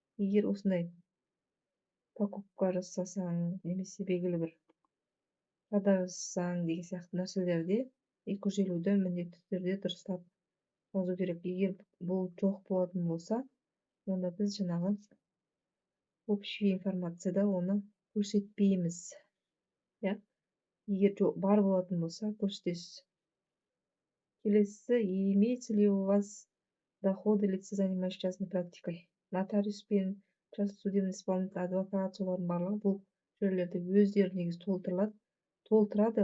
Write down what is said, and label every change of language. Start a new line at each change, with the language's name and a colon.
Kazakh: Егер осындай покупка жасасаң, немесе белгілі бір продажа жасасаң деген сияқты нәрселерде 250-ді міндетті түрде дұрыстап жазу керек. Егер бұл жоқ болатын болса, онда біз жаңағы общий информацияда оны көрсетпейміз, иә. Егер бар болатын болса, көрсетесіз.
Russian: Келесі, имеется ли у вас доходы лица, занимающиеся частной практикой?
Kazakh: Нотариус пен судебный исполнитель, адвокат, солардың барлығы бұл жерлерде өздері негізі толтырады.